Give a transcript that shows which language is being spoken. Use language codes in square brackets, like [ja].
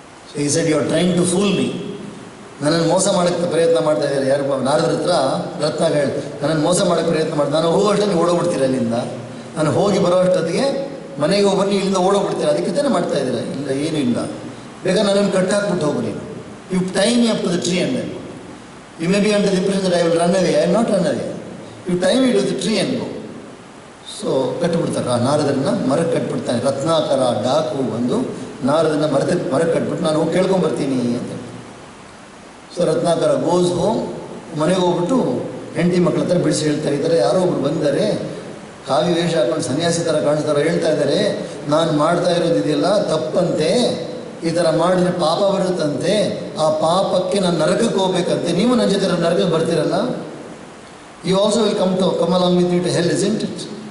[en] So he said you are trying to fool me. [kn] ನನ್ನನ್ನು ಮೋಸ ಮಾಡೋಕ್ಕೆ ಪ್ರಯತ್ನ ಮಾಡ್ತಾ ಇದ್ದಾರೆ. ಯಾರು? ನಾರದ್ರ ಹತ್ರ ರತ್ನಾಗ ಹೇಳಿ, ನನ್ನನ್ನು ಮೋಸ ಮಾಡೋಕ್ಕೆ ಪ್ರಯತ್ನ ಮಾಡಿ, ನಾನು ಹೋಗೋಷ್ಟೊತ್ತಿಗೆ ಓಡೋಗ್ಬಿಡ್ತೀರ ಅಲ್ಲಿಂದ. ನಾನು ಹೋಗಿ ಬರೋಷ್ಟೊತ್ತಿಗೆ ಮನೆಗೆ ಹೋಗಿ ಇಲ್ಲಿಂದ ಓಡೋಗ್ಬಿಡ್ತೀರ. ಅದಕ್ಕೆ ತಾನೇ ಮಾಡ್ತಾ ಇದ್ದೀರ? ಇಲ್ಲ, ಏನೂ ಇಲ್ಲ. ಬೇಕಾದ್ರೆ ನನ್ನನ್ನು ಕಟ್ಟಾಕ್ಬಿಟ್ಟು ಹೋಗು ನೀನು. [en] You tie me up to the tree and then you may be under the impression that I will run away. I will not run away. You tie me to the tree and go. [kn] So ಕಟ್ಟಿಬಿಡ್ತಾರೆ. ಆ ನಾರದನ್ನು ಮರಕ್ಕೆ ಕಟ್ಬಿಡ್ತಾನೆ. ರತ್ನಾಕರ ಡಾಕು ಒಂದು ನಾರದನ್ನು ಮರಕ್ಕೆ ಕಟ್ಬಿಟ್ಟು ನಾನು ಹೋಗಿ ಕೇಳ್ಕೊಂಬರ್ತೀನಿ ಅಂತ. [en] So Ratnakara goes home. [kn] ಮನೆಗೆ ಹೋಗ್ಬಿಟ್ಟು ಹೆಂಡತಿ ಮಕ್ಕಳ ಹತ್ರ ಬಿಡಿಸಿ ಹೇಳ್ತಾ ಇದ್ದಾರೆ, ಯಾರೋ ಒಬ್ರು ಬಂದರೆ ಕಾವಿ ವೇಷ ಹಾಕೊಂಡು ಸನ್ಯಾಸಿ ಥರ ಕಾಣಿಸ್ತಾರೋ, ಹೇಳ್ತಾ ಇದ್ದಾರೆ ನಾನು ಮಾಡ್ತಾ ಇರೋದಿದೆಯಲ್ಲ ತಪ್ಪಂತೆ, ಈ ಥರ ಮಾಡಿದ್ರೆ ಪಾಪ ಬರುತ್ತಂತೆ, ಆ ಪಾಪಕ್ಕೆ ನಾನು ನರಕಕ್ಕೆ ಹೋಗ್ಬೇಕಂತೆ, ನೀವು ನನ್ನ ಜೊತೆ ನರಕಕ್ಕೆ ಬರ್ತೀರಲ್ಲ, [en] You also will come along with me to hell, isn't it?